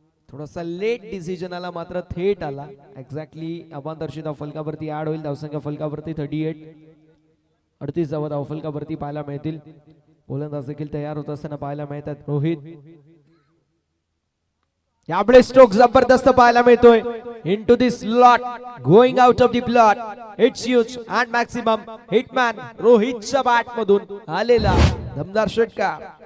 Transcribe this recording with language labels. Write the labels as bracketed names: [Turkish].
[Marathi] थोडासा late decision आला, मात्र थेट आला. एक्झॅक्टली अवांतरची धाव फलकावरती आड होईल. धावसंख्या फलकावरती 38. 38 धावा धाव फलकावरती पाहायला मिळतील. गोलंदाज देखील तयार होत असताना पाहायला मिळतात. रोहित यापुढे स्ट्रोक जबरदस्त पाहायला मिळतोय. [English] Into the slot, going out of the plot. It's huge and maximum. [Marathi] Hitman रोहितच्या बॅट मधून आलेला दमदार षटकार.